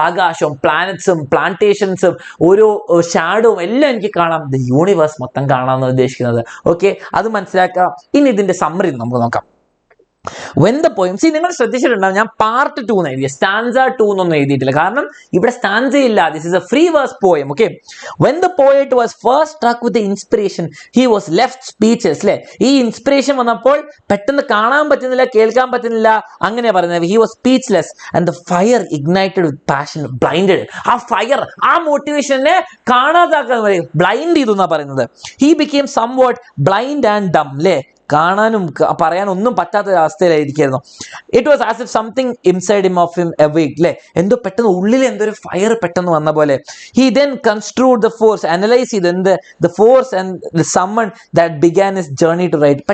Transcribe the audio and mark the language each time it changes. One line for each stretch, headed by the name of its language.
Malayalam: ആകാശവും പ്ലാനറ്റ്സും പ്ലാന്റേഷൻസും ഓരോ ഷാഡോവും എല്ലാം എനിക്ക് കാണാം. ദ യൂണിവേഴ്സ് മൊത്തം കാണാമെന്ന് ഉദ്ദേശിക്കുന്നത്. ഓക്കെ, അത് മനസ്സിലാക്കാം. ഇനി ഇതിന്റെ സമ്മറി നമുക്ക് നോക്കാം.
English: When the poem, see,
Malayalam: നിങ്ങൾ ശ്രദ്ധിച്ചിട്ടുണ്ടാവും ഞാൻ പാർട്ട് 2 എന്ന് എഴുതിയ, സ്റ്റാൻസ 2 എന്നൊന്നും എഴുതിയിട്ടില്ല, കാരണം ഇവിടെ സ്റ്റാൻസ ഇല്ല.
English: This is a free verse poem. Okay, when the poet was first struck with the inspiration he was left speechless.
Malayalam: അല്ലെ, ഈ ഇൻസ്പിറേഷൻ വന്നപ്പോൾ പെട്ടെന്ന് കാണാൻ പറ്റുന്നില്ല, കേൾക്കാൻ പറ്റുന്നില്ല, അങ്ങനെ പറയുന്നത്.
English: he was speechless and the fire ignited with passion blinded.
Malayalam: ആ ഫയർ, ആ മോട്ടിവേഷനെ കാണാതാക്കാൻ ബ്ലൈൻഡ് ചെയ്തു എന്നാ പറയുന്നത്.
English: he became somewhat blind and dumb.
Malayalam: അല്ലെ, കാണാനും പറയാനും ഒന്നും പറ്റാത്ത അവസ്ഥയിലായിരിക്കുന്നു.
English: It was as if something inside him of him awake.
Malayalam: അല്ലെ, എന്തോ പെട്ടെന്ന് ഉള്ളിൽ എന്തോ ഒരു ഫയർ പെട്ടെന്ന് വന്ന പോലെ.
English: he then construed the force,
Malayalam: analyse ചെയ്ത് എന്ത്
English: The force and the summon that began his journey to write.